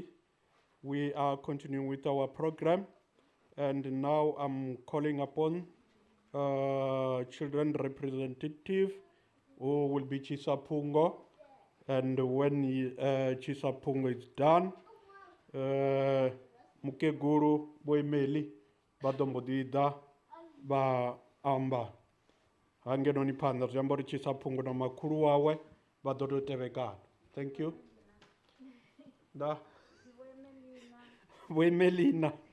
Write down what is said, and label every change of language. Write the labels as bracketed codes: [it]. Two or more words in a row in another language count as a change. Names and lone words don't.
[en] We are continuing with our program, and now I'm calling upon children representative who will be Chisapungo, and when Chisapungo is done, [ve] Mukeguru Boemeli Badombodida ba amba hangenoni phanḓa zwi amba uri Chisapungo na makhulu wawe vha ḓo tou tevhekana. [en] Thank you. [ve] Da Boemelina.